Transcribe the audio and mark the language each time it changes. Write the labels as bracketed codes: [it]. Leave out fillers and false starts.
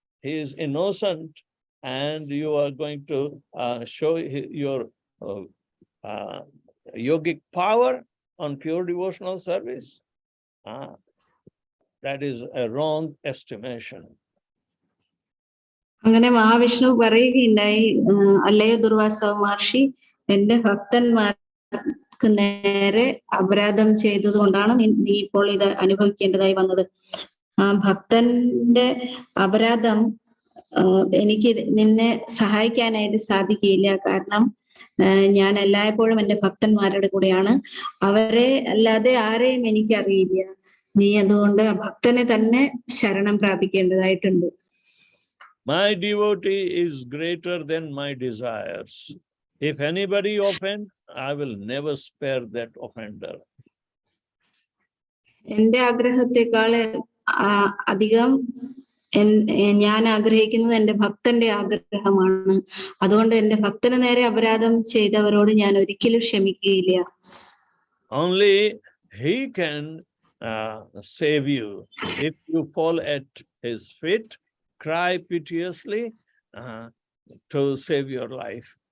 [en] He is innocent, and you are going to show your yogic power on pure devotional service. That is a wrong estimation. [ml] അങ്ങനെ മഹാവിഷ്ണു പറയുകയുണ്ടായി, അല്ലയോ ദുർവാസ മഹർഷി, എന്റെ ഭക്തന്മാർക്ക് നേരെ അപരാധം ചെയ്തത് കൊണ്ടാണ് നീ ഇപ്പോൾ ഇത് അനുഭവിക്കേണ്ടതായി വന്നത്. ആ ഭക്തന്റെ അപരാധം എനിക്ക് നിന്നെ സഹായിക്കാനായിട്ട് സാധിക്കില്ല. കാരണം ഞാൻ എല്ലായ്പ്പോഴും എന്റെ ഭക്തന്മാരുടെ കൂടെയാണ്. അവരെ അല്ലാതെ ആരെയും എനിക്കറിയില്ല. നീ അതുകൊണ്ട് ആ ഭക്തനെ തന്നെ ശരണം പ്രാപിക്കേണ്ടതായിട്ടുണ്ട്. [en] My devotee is greater than my desires. If anybody offend, I will never spare that offender. [ml] എന്റെ ആഗ്രഹത്തെക്കാൾ അധികം ഞാൻ ആഗ്രഹിക്കുന്നത് എന്റെ ഭക്തന്റെ ആഗ്രഹമാണ്. അതുകൊണ്ട് എന്റെ ഭക്തന് നേരെ അപരാധം ചെയ്തവരോട് ഞാൻ ഒരിക്കലും ക്ഷമിക്കുകയില്ല. [en] Only he can save you. If you fall at his feet, cry piteously to save your life.